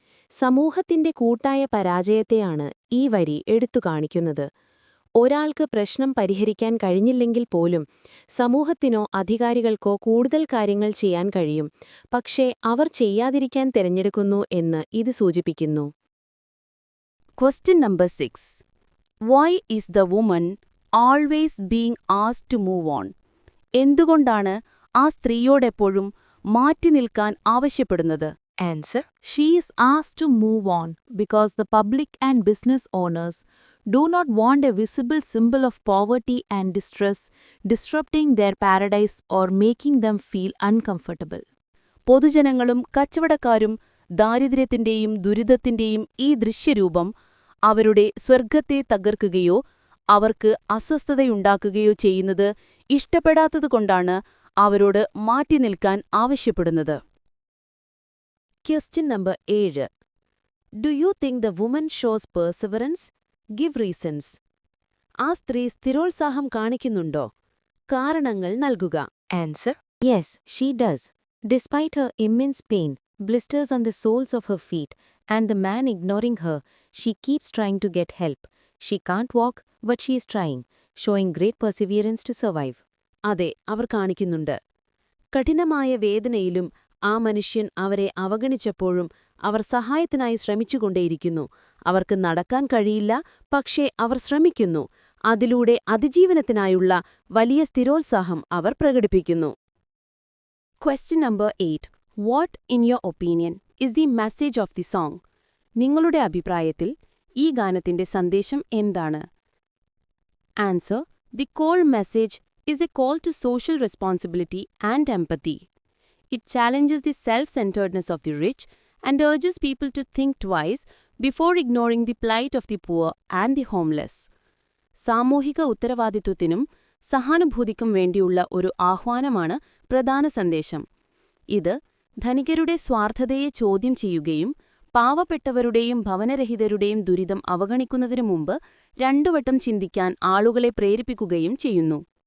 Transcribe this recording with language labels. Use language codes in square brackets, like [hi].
[ml] സമൂഹത്തിന്റെ കൂട്ടായ പരാജയത്തെയാണ് ഈ വരി എടുത്തു കാണിക്കുന്നത്. ഒരാൾക്ക് പ്രശ്നം പരിഹരിക്കാൻ കഴിഞ്ഞില്ലെങ്കിൽ പോലും സമൂഹത്തിനോ അധികാരികൾക്കോ കൂടുതൽ കാര്യങ്ങൾ ചെയ്യാൻ കഴിയും, പക്ഷേ അവർ ചെയ്യാതിരിക്കാൻ തിരഞ്ഞെടുക്കുന്നു എന്ന് ഇത് സൂചിപ്പിക്കുന്നു. [en] Question number 6. Why is the woman always being asked to move on? [ml] എന്തുകൊണ്ടാണ് ആ സ്ത്രീയോടെപ്പോഴും മാറ്റി നിൽക്കാൻ ആവശ്യപ്പെടുന്നത്? [en] Answer. She is asked to move on because the public and business owners do not want a visible symbol of poverty and distress disrupting their paradise or making them feel uncomfortable. [ml] പൊതുജനങ്ങളും കച്ചവടക്കാരും ദാരിദ്ര്യത്തിന്റെയും ദുരിതത്തിന്റെയും ഈ ദൃശ്യരൂപം അവരുടെ സ്വർഗത്തെ തകർക്കുകയോ അവർക്ക് അസ്വസ്ഥതയുണ്ടാക്കുകയോ ചെയ്യുന്നത് ഇഷ്ടപ്പെടാത്തതുകൊണ്ടാണ് അവരോട് മാറ്റി നിൽക്കാൻ ആവശ്യപ്പെടുന്നത്. [en] Question number 7. Do you think the woman shows perseverance? Give reasons. [ml] ആ സ്ത്രീ സ്ഥിരോത്സാഹം കാണിക്കുന്നുണ്ടോ? കാരണങ്ങൾ നൽകുക. [en] Answer. Yes, she does. Despite her immense pain, blisters on the soles of her feet, and the man ignoring her, she keeps trying to get help. She can't walk, but she is trying, showing great perseverance to survive. [ml] അതെ, അവർ കാണിക്കുന്നുണ്ട്. കഠിനമായ വേദനയിലും ആ മനുഷ്യൻ അവരെ അവഗണിച്ചപ്പോഴും അവർ സഹായത്തിനായി ശ്രമിച്ചുകൊണ്ടേയിരിക്കുന്നു. അവർക്ക് നടക്കാൻ കഴിയില്ല, പക്ഷേ അവർ ശ്രമിക്കുന്നു. അതിലൂടെ അതിജീവനത്തിനായുള്ള വലിയ സ്ഥിരോത്സാഹം അവർ പ്രകടിപ്പിക്കുന്നു. [en] Question number 8. What, in your opinion, is the message of the song? [ml] നിങ്ങളുടെ അഭിപ്രായത്തിൽ ഈ ഗാനത്തിന്റെ സന്ദേശം എന്താണ്? [en] Answer. The core message is a call to social responsibility and empathy. It challenges the self-centeredness of the rich and urges people to think twice before ignoring the plight of the poor and the homeless. [ml] സാമൂഹിക ഉത്തരവാദിത്വത്തിനും സഹാനുഭൂതിക്കും വേണ്ടിയുള്ള ഒരു ആഹ്വാനമാണ് പ്രധാന സന്ദേശം. ഇത് ധനികരുടെ സ്വാർത്ഥതയെ ചോദ്യം ചെയ്യുകയും പാവപ്പെട്ടവരുടെയും ഭവനരഹിതരുടെയും ദുരിതം അവഗണിക്കുന്നതിനു മുമ്പ് രണ്ടുവട്ടം ചിന്തിക്കാൻ ആളുകളെ പ്രേരിപ്പിക്കുകയും ചെയ്യുന്നു.